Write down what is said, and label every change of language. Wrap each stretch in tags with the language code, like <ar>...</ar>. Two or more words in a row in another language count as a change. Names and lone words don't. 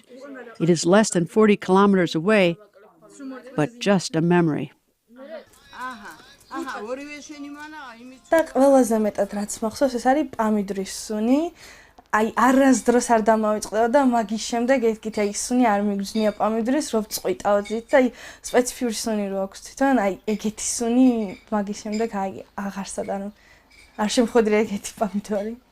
<en>It is less than 40 kilometers away, but just a memory.</en> <ka>და ყველაზე მეტად რაც მახსოვს ეს არის პამიდრის სუნი. აი არასდროს არ დამავიწყდება და მაგის შემდეგ ეთქით აი სუნი არ მიგრძნია პამიდრის რო წყვიტავდით და აი სპეციფიური სუნი რო აქვს თვითონ აი ეგეთი სუნი მაგის შემდეგ აი აღარსად ანუ არ შემხოდრია ეგეთი პამიდორი.</ka>